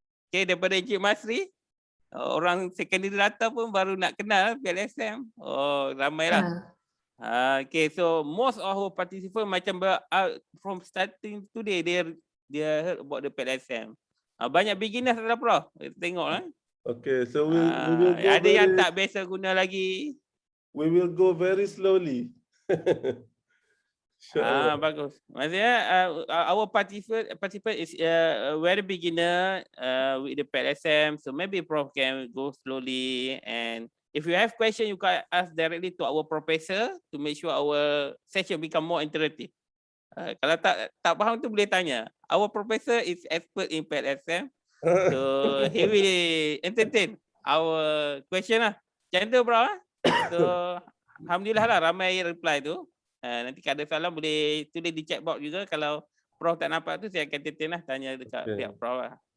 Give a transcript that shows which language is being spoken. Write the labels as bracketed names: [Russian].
[Malay] Okay, daripada Encik Masri, orang [English] secondary data [Malay] pun baru nak kenal PLSM. Oh, ramailah. [English] Okay, so most of our participants [Malay] macam [English] from starting today dia heard about the PLSM. [Malay] Banyak beginners ada Prof. Tengok lah. [English] Okay, so we will go [Malay] ada yang tak biasa guna lagi. [English] We will go very slowly. [Malay] Bagus. [English] Maksudnya our participant is very beginner with the PLSM, so maybe Prof can go slowly, and if you have question you can ask directly to our professor to make sure our session become more interactive. [Malay] Kalau tak faham tu boleh tanya. [English] Our professor is expert in PLSM, so he will entertain our question lah. [Malay] Macam tu bro. So alhamdulillah lah ramai reply tu. Nanti kalau ada salah boleh tulis di chat box juga. Kalau Prof tak nampak tu saya akan entertain lah, tanya dekat pihak Prof lah.